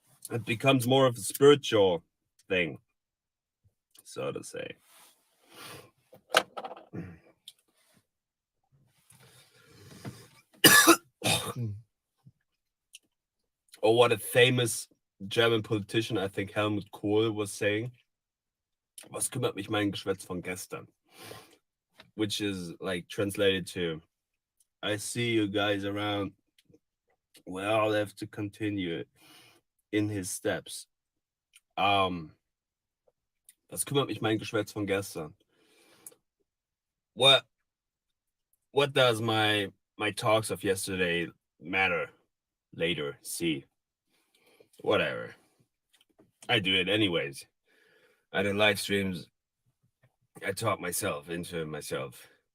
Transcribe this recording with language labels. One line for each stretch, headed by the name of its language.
English: It becomes more of a spiritual thing, so to say. Or what a famous German politician, I think Helmut Kohl, was saying.
German: Was kümmert mich mein Geschwätz von gestern?
English: Which is like translated to, I see you guys around. We all have to continue in his steps.
German: Was kümmert mich mein Geschwätz von gestern?
English: What does my talks of yesterday matter later? See, whatever. I do it anyways. I do live streams. I talk myself into myself.